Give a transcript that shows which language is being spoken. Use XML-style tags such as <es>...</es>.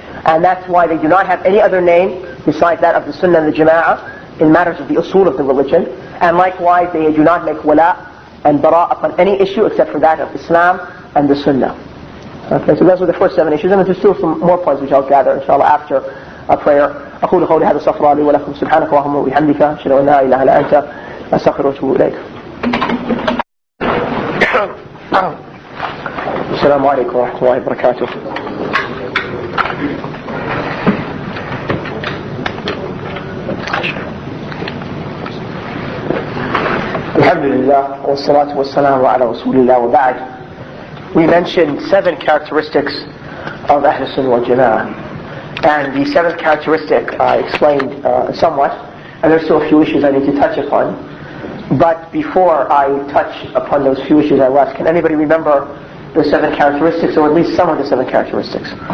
<en>And that's why they do not have any other name besides that of the Sunnah and the Jama'ah in matters of the usul of the religion. And likewise, they do not make wala and bara upon any issue except for that of Islam and the Sunnah. Okay, so those were the first 7 issues, and there's still some more points which I'll gather inshallah after a prayer.</en> <ar>أقول قولي هذا استغفر الله لي ولكم سبحانك اللهم وبحمدك أشهد أن لا إله إلا أنت أستغفرك وأتوب إليك. السلام عليكم ورحمة الله وبركاته. الحمد لله والصلاة والسلام على رسول الله وبعد.</ar> <en>We mentioned 7 characteristics of Ahlus Sunnah wal Jama'ah. And the 7th characteristic I explained somewhat, and there's still a few issues I need to touch upon. But before I touch upon those few issues I left, can anybody remember the 7 characteristics, or at least some of the 7 characteristics?</en>